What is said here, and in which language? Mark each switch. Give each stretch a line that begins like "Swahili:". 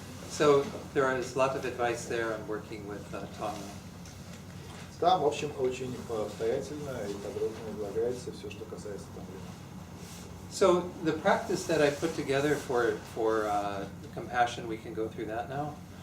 English: So there is a lot of advice there on working with Tonglen.
Russian: Там, в общем, очень обстоятельно и подробно излагается все, что касается танглена.
English: So the practice that I put together for compassion, we can go through that now.